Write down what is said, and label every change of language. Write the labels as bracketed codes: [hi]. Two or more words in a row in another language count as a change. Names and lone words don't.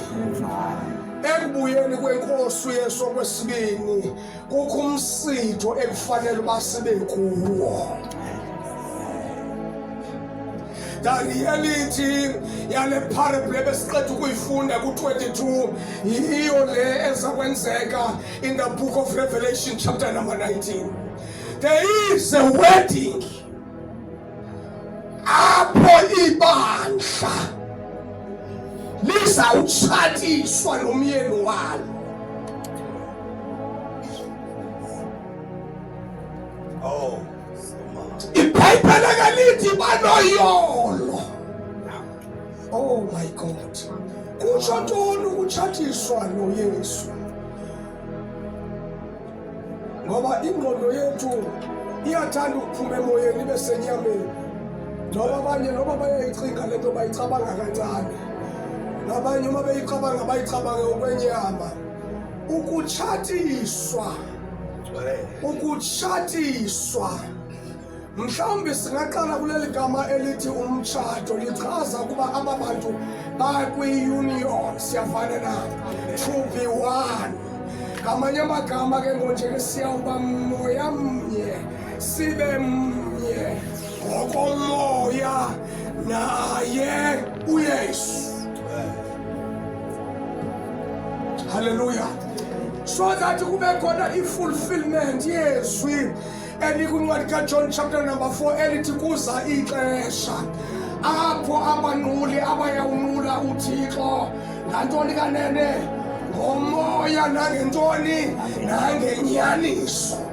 [xh] Ekubuyeni kwenkosi uYesu okwesibini kukho umsitho ekufanele uba sibe kuwo. Danielithi yale parable besiqeda ukuyifunda ku-22 yiyo le ezakwenzeka [en] in the book of Revelation chapter number 19. There is a wedding [xh] apho ibandla lizawutshatiswa nomyeni walo. Oh, iBhayibheli ke lithi banoyolo. [en] Oh my God, [xh] kutsho ntoni ukutshatiswa noYesu? Ngoba ingqondo yethu iyathanda ukuphuma emoyeni ibe senyameni. Ngoba abanye noba bayayicinga le nto bayicabanga kancane, nabanye uma beyicabanga bayicabange okwenyama. Ukutshatiswa mhlawumbe singaqala kuleli gama elithi umtshato, lichaza ukuba aba bantu bakwi-union, siyafana na, [en] to be one. [xh] Ngamanye amagama ke ngonje siyawuba moya mnye, sibe mnye ngokomoya naye uYesu. Hallelujah. [en] So that [xh] kube khona i-fulfillment yezwi elikuncwadi kaJohn [en] chapter number [xh] 4 elithi kuza ixesha apho abanquli abayawunqula uThixo ngantoni kanene, ngomoya nangentoni nangenyaniso.